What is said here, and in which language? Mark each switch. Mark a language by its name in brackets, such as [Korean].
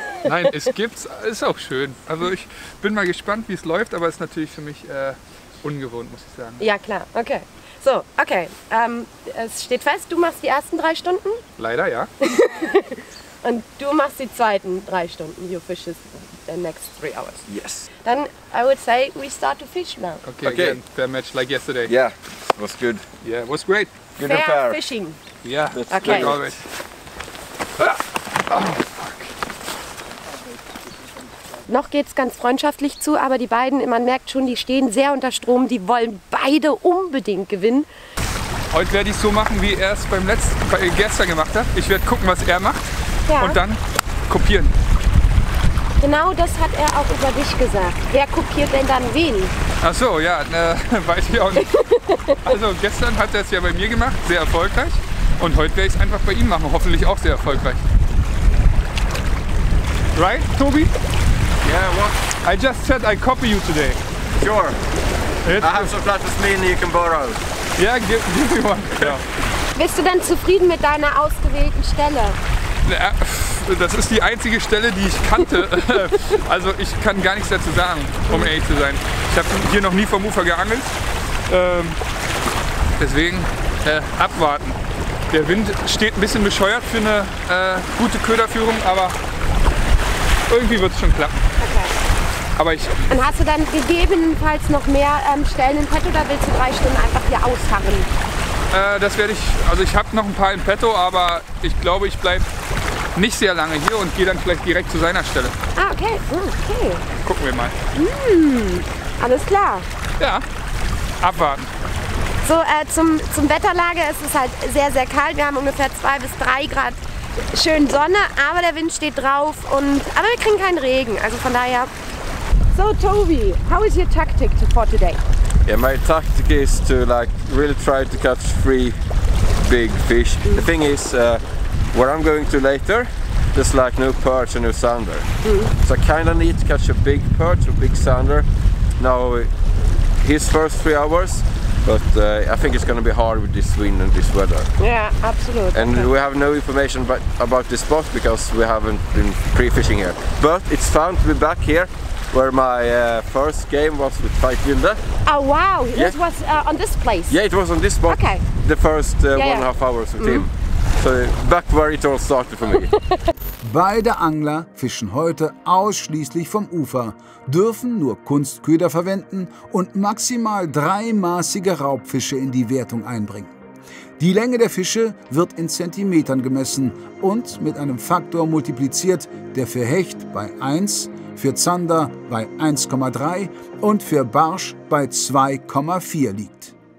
[German] Nein, es gibt's, ist auch schön. Also ich bin mal gespannt, wie es läuft, aber es ist natürlich für mich ungewohnt, muss ich sagen. Ja, klar. Okay. So, okay. Es steht fest, du machst die ersten 3 Stunden. Leider, ja. Und du machst die zweiten 3 Stunden. [English] You fish the next 3 hours. Yes. Then I would say we start to fish now. Okay, Okay. again, fair match like yesterday. Yeah, it was good. Yeah, it was great. Good and Fair fair. fishing. Yeah, Okay. like always. [German] Noch geht es ganz freundschaftlich zu, aber die beiden, man merkt schon, die stehen sehr unter Strom. Die wollen beide unbedingt gewinnen. Heute werde ich so machen, wie er es gestern gemacht hat. Ich werde gucken, was er macht Ja. und dann kopieren. Genau das hat er auch über dich gesagt. Wer kopiert denn dann wen? Ach so, ja, weiß ich auch nicht. Also gestern hat er es ja bei mir gemacht, sehr erfolgreich. Und heute werde ich es einfach bei ihm machen, hoffentlich auch sehr erfolgreich. [English] Right, Tobi? Yeah, what? I just said I copy you today. Sure. It's, I have some flat with me and you can borrow. yeah, give me one. [German] Ja. Bist du denn zufrieden mit deiner ausgewählten Stelle? Ja, das ist die einzige Stelle, die ich kannte. Also ich kann gar nichts dazu sagen, um ehrlich zu sein. Ich habe hier noch nie vom Ufer geangelt. Deswegen abwarten. Der Wind steht ein bisschen bescheuert für eine gute Köderführung, aber irgendwie wird es schon klappen. Okay. Aber ich, Und hast du dann gegebenenfalls noch mehr Stellen in petto oder willst du 3 Stunden einfach hier ausharren? das werde ich, also ich habe noch ein paar in petto, aber ich glaube, ich bleibe nicht sehr lange hier und gehe dann vielleicht direkt zu seiner Stelle. Ah, okay. Okay. Gucken wir mal. Alles klar. Ja, abwarten. So, zum Wetterlage ist es halt sehr, sehr kalt. Wir haben ungefähr 2 bis 3 Grad schön Sonne, aber der Wind steht drauf. Aber wir kriegen keinen Regen, also von daher. [English] So, Toby, how is your tactic for today? Yeah, my tactic is to really try to catch 3 big fish. The thing is, where I'm going to later, there's no perch and no sounder. So I kind of need to catch a big perch or big sounder. Now, his first 3 hours, but I think it's going to be hard with this wind and this weather. [German] Ja, absolut. [English] And we have no information about this spot because we haven't been pre-fishing here. But it's fun to be back here, where my first game was with Fight Wilde. Oh wow, Yeah. this was on this place. Yeah, it was on this spot. Okay. The first yeah. 1.5 hours with him. So back where it all started for me. [German] Beide Angler fischen heute ausschließlich vom Ufer, dürfen nur Kunstköder verwenden und maximal 3-maßige Raubfische in die Wertung einbringen. Die Länge der Fische wird in Zentimetern gemessen und mit einem Faktor multipliziert, der für Hecht bei 1, für Zander bei 1,3 und für Barsch bei 2,4 liegt.